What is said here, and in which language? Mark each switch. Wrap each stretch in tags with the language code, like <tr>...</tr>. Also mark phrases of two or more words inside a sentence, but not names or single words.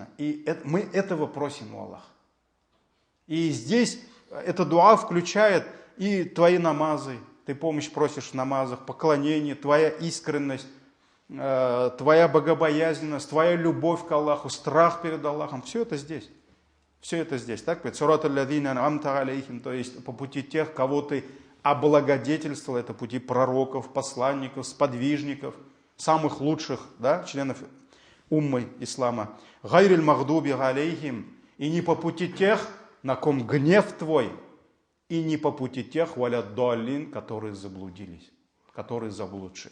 <ru>И мы этого просим у Аллаха. И здесь эта дуа включает и твои намазы. Ты помощь просишь в намазах, поклонение, твоя искренность, твоя богобоязненность, твоя любовь к Аллаху, страх перед Аллахом. Все это здесь. Все это здесь. Так говорит,</ru> <ar>صراط الذين أنعمت عليهم,</ar> <ru>то есть по пути тех, кого ты облагодетельствовал, это пути пророков, посланников, сподвижников, самых лучших, да, членов уммы ислама.</ru> <ar>غير المغضوب عليهم,</ar> <ru>и не по пути тех, на ком гнев твой, и не по пути тех,</ru> <ar>ولا الضالين,</ar> <ru>которые заблудились, которые заблудшие.</ru>